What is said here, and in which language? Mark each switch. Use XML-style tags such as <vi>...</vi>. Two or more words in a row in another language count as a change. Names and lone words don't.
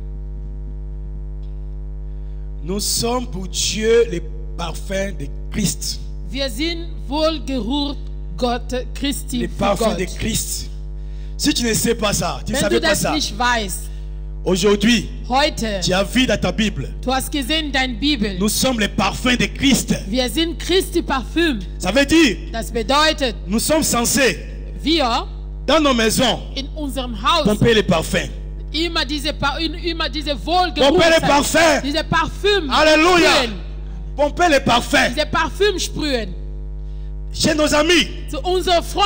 <fr>Nous sommes pour Dieu les parfums de Christ.</fr> <de>Wir sind Wohlgeruch Gott Christi</de> <fr>Les</fr> <de>für</de> <fr>parfums</fr> <de>Gott.</de> <fr>de Christ. Si tu ne sais pas ça, tu ne</fr> <de>Wenn</de> <fr>savais</fr> <de>du</de> <fr>pas</fr> <de>das</de> <fr>ça.</fr> <de>nicht weißt,</de> <fr>Aujourd'hui,</fr> <de>Heute,</de> <fr>tu as vu dans ta Bible,</fr> <de>du hast gesehen in deiner Bibel,</de> <fr>nous sommes les parfums de Christ.</fr> <de>wir sind Christi Parfüm.</de> <fr>Ça veut dire,</fr> <de>Das bedeutet,</de> <fr>nous sommes censés,</fr> <de>wir</de> <fr>dans nos maisons,</fr> <de>in unserem Haus</de> <fr>pomper les parfums.</fr> <de>immer diese</de> <fr>Pomper</fr> <de>Wohlgeruch,</de> <fr>les parfums.</fr> <de>diese Parfüm</de> <fr>Alléluia.</fr> <de>sprühen,</de> <fr>Pomper les parfums.</fr> <de>diese Parfüm sprühen</de> <fr>Chez nos amis.</fr> <de>zu unseren Freunden.</de>